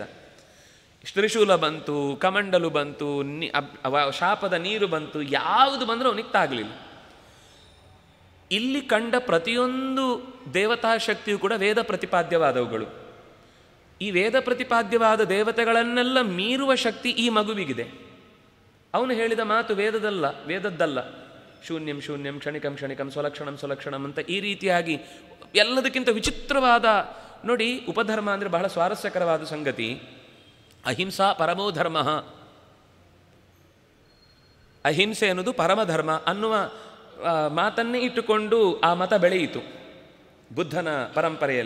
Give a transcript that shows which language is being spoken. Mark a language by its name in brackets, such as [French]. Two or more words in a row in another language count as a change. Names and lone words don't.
[Kannada] ತ್ರಿಶೂಲ ಬಂತು, ಕಮಂಡಲು ಬಂತು, ಶಾಪದ ನೀರು ಬಂತು, ಯಾವುದು ಬಂದರೂ ಅವನಿಗೆ ತಾಗಲಿಲ್ಲ. ಇಲ್ಲಿ ಕಂಡ ಪ್ರತಿಯೊಂದು ದೇವತಾ ಶಕ್ತಿಯು ಕೂಡ ವೇದ ಪ್ರತಿಪಾದ್ಯವಾದವುಗಳು. ಈ ವೇದ ಪ್ರತಿಪಾದ್ಯವಾದ ದೇವತೆಗಳನ್ನೆಲ್ಲ ಮೀರುವ ಶಕ್ತಿ ಈ ಮಗುವಿಗಿದೆ. ಅವನು ಹೇಳಿದ ಮಾತು ವೇದದ್ದಲ್ಲ. [Sanskrit] ಶೂನ್ಯಂ ಶೂನ್ಯಂ ಕ್ಷಣಿಕಂ ಕ್ಷಣಿಕಂ ಸ್ವಲಕ್ಷಣಂ ಸ್ವಲಕ್ಷಣಂ [Kannada] ಅಂತ ಈ ರೀತಿಯಾಗಿ ಎಲ್ಲದಕ್ಕಿಂತ ವಿಚಿತ್ರವಾದ ನೋಡಿ. ಉಪಧರ್ಮ ಅಂದರೆ ಬಹಳ ಸ್ವಾರಸ್ಯಕರವಾದ ಸಂಗತಿ. [Sanskrit] ಅಹಿಂಸಾ ಪರಮೋ ಧರ್ಮ, [Kannada] ಅಹಿಂಸೆ ಅನ್ನೋದು ಪರಮಧರ್ಮ ಅನ್ನುವ ಮಾತನ್ನೇ ಇಟ್ಟುಕೊಂಡು ಆ ಮತ ಬೆಳೆಯಿತು ಬುದ್ಧನ ಪರಂಪರೆಯಲ್ಲಿ.